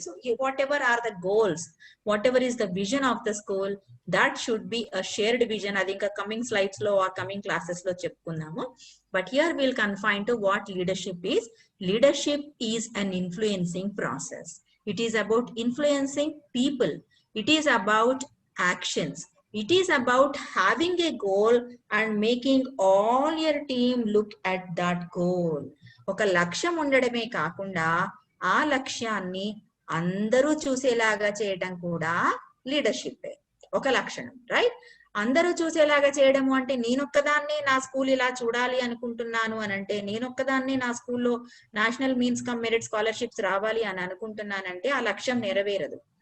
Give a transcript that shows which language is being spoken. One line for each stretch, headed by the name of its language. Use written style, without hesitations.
English: So whatever are the goals, whatever is the vision of the school, that should be a shared vision.
Telugu: అది ఇంకా coming slides లో, ఆ coming classes లో చెప్పుకుందాము.
English: But here will confine to what leadership is. Leadership is an influencing process. It is about influencing people. It is about actions. It is about having a goal and making all your team look at that goal.
Telugu: ఒక లక్ష్యం ఉండడమే కాకుండా ఆ లక్ష్యాన్ని అందరూ చూసేలాగా చేయడం కూడా leadership ఒక లక్షణం. రైట్. అందరూ చూసేలాగా చేయడము అంటే నేనొక్కదాన్ని నా స్కూల్ ఇలా చూడాలి అనుకుంటున్నాను అని అంటే, నేనొక్కదాన్ని నా స్కూల్లో national means come merit scholarships రావాలి అని అనుకుంటున్నానంటే ఆ లక్ష్యం నెరవేరదు.